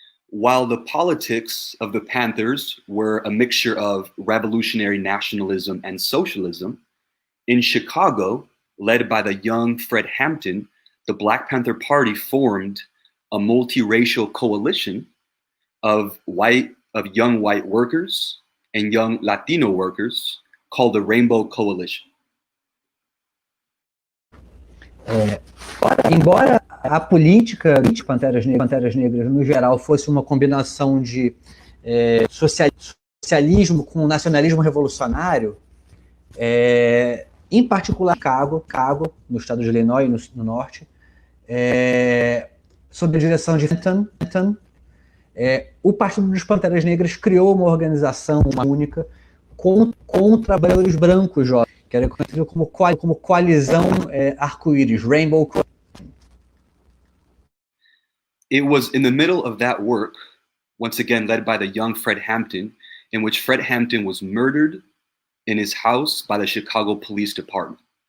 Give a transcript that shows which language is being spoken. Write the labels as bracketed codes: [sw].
[en] While the politics of the Panthers were a mixture of revolutionary nationalism and socialism, in Chicago, led by the young Fred Hampton, the Black Panther Party formed a multiracial coalition of young white workers and young Latino workers called the Rainbow Coalition. [pt] Embora a política de Panteras Negras, no geral, fosse uma combinação de socialismo com nacionalismo revolucionário, em particular Chicago, no estado de Illinois, no norte, sob a direção de Hampton, o Partido dos Panteras Negras criou uma organização única com trabalhadores brancos jovens, que era conhecido como coalizão arco-íris, Rainbow Coalition. [en] It was in the middle of that work, once again led by the young Fred Hampton, in which Fred Hampton was murdered in his house by the Chicago Police Department.